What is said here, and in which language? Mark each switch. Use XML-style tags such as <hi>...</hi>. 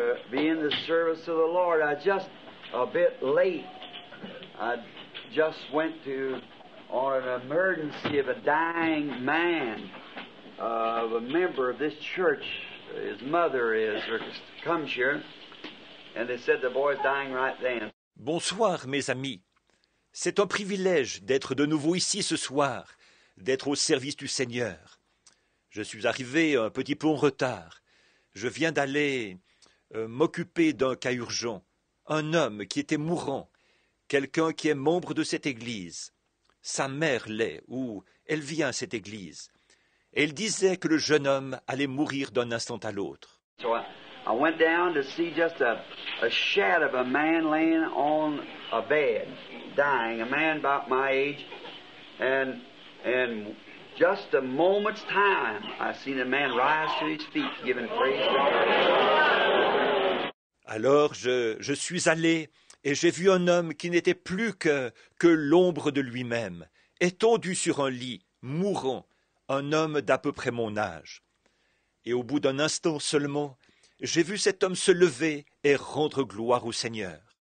<en>Be in the service of the Lord. I just a bit late. I just went on an emergency of a dying man, of a member of this church. His mother comes here, and they said the boy's dying right then.</en> <fr>Bonsoir, mes amis. C'est un privilège d'être de nouveau ici ce soir, d'être au service du Seigneur. Je suis arrivé un petit peu en retard. Je viens d'aller m'occuper d'un cas urgent. Un homme qui était mourant, quelqu'un qui est membre de cette église. sa mère l'est, ou elle vient à cette église. Et il disait que le jeune homme allait mourir d'un instant à l'autre.</fr> <en>So I went down to see just a shadow of a man laying on a bed, dying, a man about my age, and just a moment's time, I seen a man rise to his feet, giving praise to God.</en> <fr>Alors je suis allé et j'ai vu un homme qui n'était plus que l'ombre de lui-même, étendu sur un lit, mourant, un homme d'à peu près mon âge. Et au bout d'un instant seulement, j'ai vu cet homme se lever et rendre gloire au Seigneur.</fr>